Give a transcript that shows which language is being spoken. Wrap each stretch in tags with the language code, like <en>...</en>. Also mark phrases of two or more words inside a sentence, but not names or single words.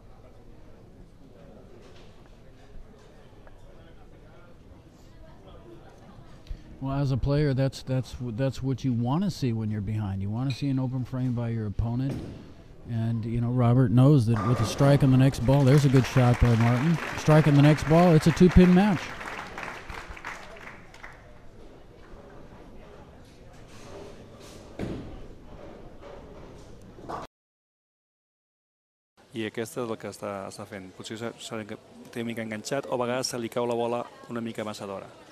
<en>Well, as a player, that's what you want to see when you're behind. You want to see an open frame by your opponent. And, you know, Robert knows that with a strike on the next ball, there's a good shot by Martin. Strike on the next ball, it's a 2-pin match.</en> <ca>I aquesta és el que està fent. Potser té una mica enganxat, o a vegades se li cau la bola una mica massa d'hora.</ca>